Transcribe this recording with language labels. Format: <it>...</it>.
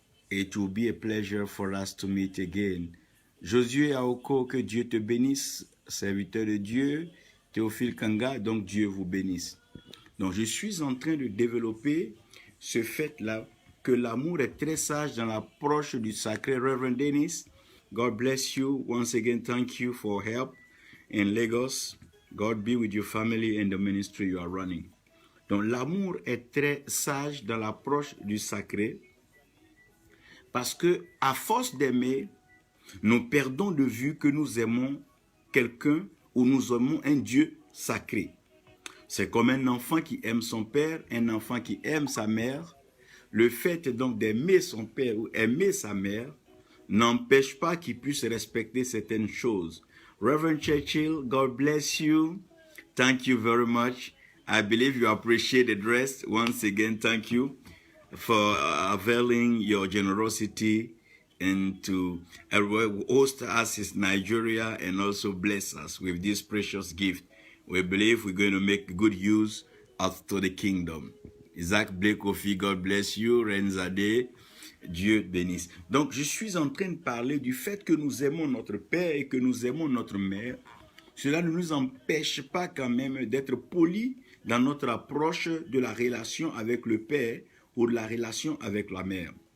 <en>It will be a pleasure for us to meet again.</en> <fr>Josué Aoko, que Dieu te bénisse, serviteur de Dieu. Théophile Kanga, donc Dieu vous bénisse. Donc je suis en train de développer ce fait-là, que l'amour est très sage dans l'approche du sacré.</fr> <en>Reverend Dennis, God bless you. Once again, thank you for help in Lagos. God be with your family and the ministry you are running.</en> <fr>Donc l'amour est très sage dans l'approche du sacré parce que à force d'aimer, nous perdons de vue que nous aimons quelqu'un ou nous aimons un Dieu sacré. C'est comme un enfant qui aime son père, un enfant qui aime sa mère. Le fait donc d'aimer son père ou aimer sa mère n'empêche pas qu'il puisse respecter certaines choses.</fr> <en>Reverend Churchill, God bless you. Thank you very much. I believe you appreciate the dress. Once again, thank you for availing your generosity and to host us in Nigeria and also bless us with this precious gift. We believe we're going to make good use of to the kingdom. Isaac Blake Kofi, God bless you. Renzade,</en> <fr>Dieu bénisse. Donc, je suis en train de parler du fait que nous aimons notre père et que nous aimons notre mère. Cela ne nous empêche pas quand même d'être polis dans notre approche de la relation avec le père ou de la relation avec la mère.</fr>